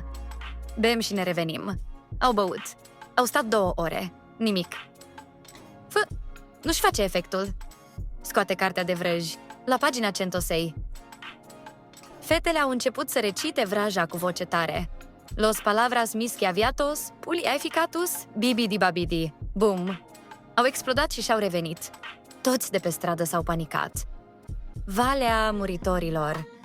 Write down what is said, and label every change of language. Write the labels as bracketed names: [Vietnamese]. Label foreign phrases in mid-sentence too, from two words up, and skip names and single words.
[Romanian] Bem și ne revenim. Au băut. Au stat 2 ore. Nimic. Fă, nu-și face efectul. Scoate cartea de vrăji. La pagina Centosei. Fetele au început să recite vraja cu voce tare. Los palabras mis que aviatos, puli efficatus, bibi di babidi. Bum! Au explodat și și-au revenit. Toți de pe stradă s-au panicat. Valea muritorilor!